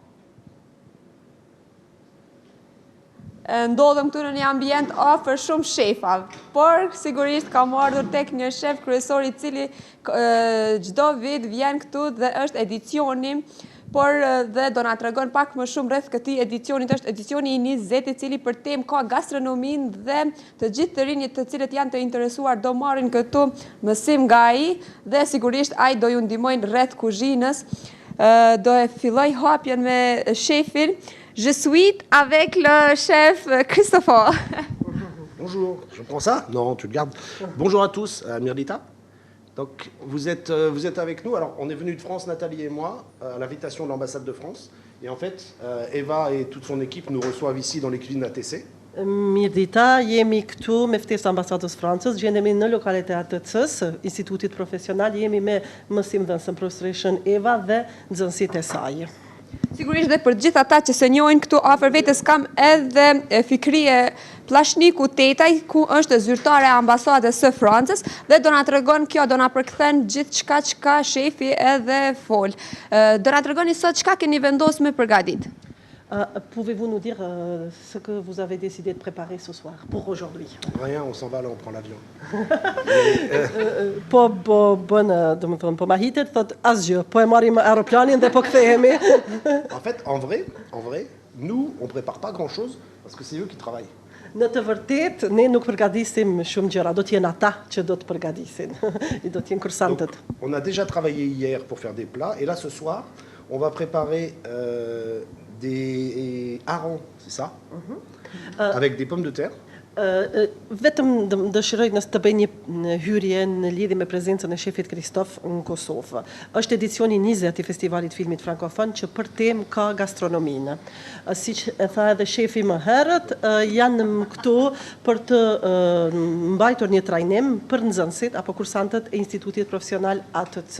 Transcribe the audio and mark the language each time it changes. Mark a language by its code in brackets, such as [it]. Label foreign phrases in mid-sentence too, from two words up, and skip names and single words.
[sq] Ndodhem këtu në një ambient afër shumë shefave, por sigurisht kam ardhur tek një shef kryesor I cili çdo vit vjen këtu dhe është edicioni, por dhe do na tregon pak më shumë rreth këtij edicionit. Është edicioni I 20 I cili për temë ka gastronominë dhe të gjithë të rinjt të cilët janë të interesuar do marrin këtu mësim nga ai dhe sigurisht ai do ju ndihmojnë rreth kuzhinës. Do e filloj hapjen me shefin. [fr] Je suis avec le chef Christopher. Bonjour, je prends ça? Non, tu le gardes. Bonjour à tous, Mirdita. Donc, vous êtes avec nous. Alors, on est venu de France, Nathalie et moi, à l'invitation de l'ambassade de France. Et en fait, Eva et toute son équipe nous reçoivent ici dans les cuisines ATC. [sq] Mirdita, jemi këtu me ftesë ambasadës Francës, gjendemi në lokalitet ATC-s, Institutit Profesional, jemi me mësimdhënësën profesoreshën Eva dhe nxënësit e saj. Sigurisht dhe për gjithë ata që se njohin këtu afër vetes kam edhe Fikrije Plashniku Tetaj, ku është zyrtare e ambasadës së Francës dhe do na tregon kjo, do na përkthen gjithçka çka shefi edhe fol. Do na tregoni sot çka keni vendosur me përgatit. [fr] Pouvez-vous nous dire ce que vous avez décidé de préparer ce soir, pour aujourd'hui? Rien, on s'en va là, on prend l'avion. [sq] Po bënë, do më thonë, po ma hitet, thot asgjë, po e marrim aeroplanin dhe po kthehemi. [fr] En fait, en vrai, nous, on prépare pas grand-chose parce que c'est eux qui travaillent. [sq] Në të vërtet, ne nuk përgatisim shumë gjëra, do t'jenë ata që do të përgatisin, I do t'jenë kursantët. [fr] Donc, on a déjà travaillé hier pour faire des plats et là, ce soir, on va préparer des harengs, c'est ça? Avec des pommes de terre. [sq] Vetëm dëshiroj nëse të bëj një hyrje në lidhje me prezencën e shefit Kristof në Kosovë. Është edicioni 20 I Festivalit Filmit Frankofon që për temë ka gastronominë. Siç e tha edhe shefi më herët, janë këtu për të mbajtur një trajnim për nxënësit apo kursantët e Institutit Profesional ATC.